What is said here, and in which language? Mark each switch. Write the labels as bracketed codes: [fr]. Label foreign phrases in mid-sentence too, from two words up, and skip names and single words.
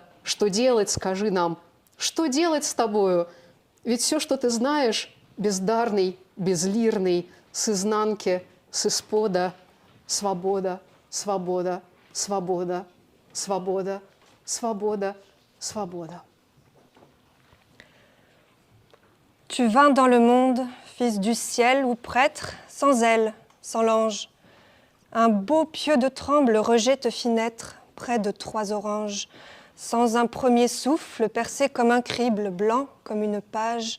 [ru] Что делать, скажи нам? Что делать с тобою? Ведь все, что ты знаешь, бездарный, безлирный, с изнанки, с испода, свобода, свобода, свобода, свобода, свобода, свобоda. [fr] Tu vins dans le monde, fils du ciel ou prêtre, sans aile, sans l'ange. Un beau pieu de tremble rejet te fit naître près de 3 oranges, sans un premier souffle, percé comme un crible, blanc comme une page.